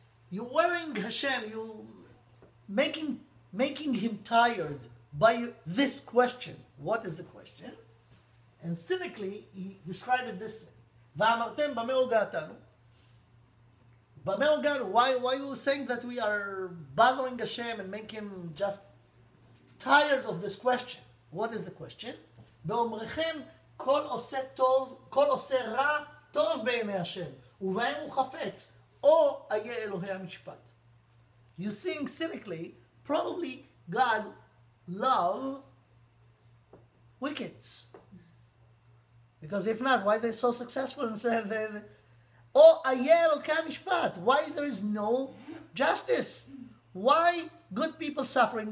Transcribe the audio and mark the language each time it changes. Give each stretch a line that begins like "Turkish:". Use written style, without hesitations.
English: You're worrying Hashem, you making him tired by this question. What is the question? And cynically, he described it this way.
Hebrew: Va'amartem b'meh hoga'atanu. B'meh hoga'anu.
English: Why are you saying that we are bothering Hashem and make him just tired of this question? What is the question?
Hebrew: באומרכם כל עושה טוב, כל עושה רע, טוב בעיני השם, ובהם הוא חפץ, או איה אלוהי המשפט.
English: You think cynically, probably God love wickeds. Because if not, why are they so successful and say,
Hebrew: או איה אלוהי המשפט?
English: Why there is no justice? Why good people suffering?